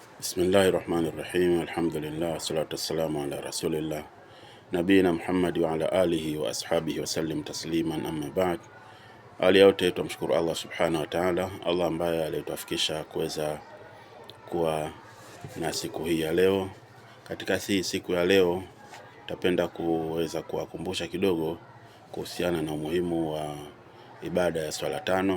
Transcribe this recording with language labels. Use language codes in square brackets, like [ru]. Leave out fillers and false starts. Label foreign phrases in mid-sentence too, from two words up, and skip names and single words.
[ar] بسم الله الرحمن الرحيم. الحمد لله والصلاة والسلام على رسول الله نبينا محمد وعلى آله وأصحابه وسلم تسليما، أما بعد. [sw] Hali yote tumshukuru Allah [ar] سبحانه وتعالى, [sw] Allah ambaye alituafikisha kuweza kuwa na siku hii ya leo. Katika siku ya leo tapenda kuweza kuwakumbusha kidogo kuhusiana na umuhimu wa ibada ya swala tano.